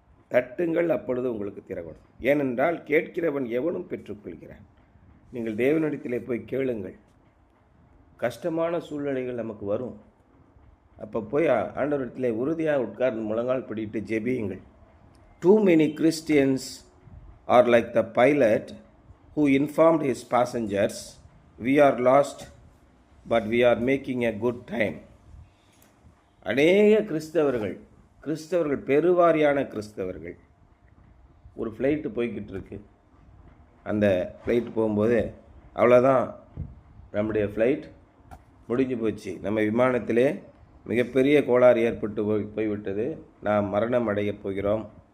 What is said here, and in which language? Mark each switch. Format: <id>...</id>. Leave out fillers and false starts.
<ta>தட்டுங்கள், அப்பொழுது உங்களுக்கு திறப்படும். ஏனென்றால் கேட்கிறவன் எவனும் பெற்றுக்கொள்கிறான். நீங்கள் தேவனிடத்திலே போய் கேளுங்கள். கஷ்டமான சூழ்நிலைகள் நமக்கு வரும். அப்போ போய் ஆண்டவரிடத்திலே உறுதியாக உட்கார்ந்து முழங்கால் பிடிட்டு ஜெபியுங்கள்.</ta> <en>Too many Christians are like the pilot who informed his passengers, "We are lost, but we are making a good time."</en> <ta>அநேக கிறிஸ்தவர்கள் பெருவாரியான கிறிஸ்தவர்கள், ஒரு ஃப்ளைட்டு போய்கிட்டு இருக்கு. அந்த ஃப்ளைட் போகும்போது அவ்வளோதான், நம்முடைய ஃப்ளைட் முடிஞ்சு போச்சு, நம்ம விமானத்திலே மிகப்பெரிய கோளாறு ஏற்பட்டு போய்விட்டது, நாம் மரணம் அடையப் போகிறோம்.</ta>